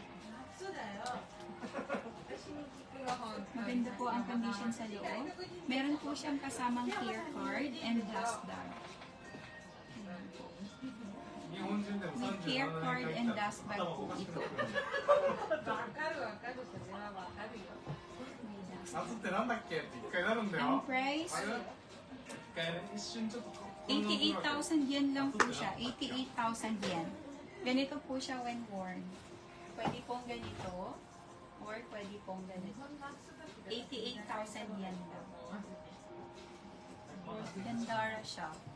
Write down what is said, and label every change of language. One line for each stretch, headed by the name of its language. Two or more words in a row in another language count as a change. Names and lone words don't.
Filipino: Maganda po ang condition sa loob. Meron po siyang kasamang
English: clear card and dust bag.
Filipino: Ayan po. May
English: clear card and dust bag
Filipino: po ito. May dust
Japanese: 夏ってなんだっけって一回なるんだ
Filipino: Ang
Japanese: よ
Filipino: price,
Japanese: あれ一回ね一瞬ちょっと
Filipino: 88,000 yen lang po siya. 88,000 yen. Ganito po siya
English: when worn.
Filipino: Pwede pong ganito or pwede pong ganito. 88,000 yen lang. Gandara siya.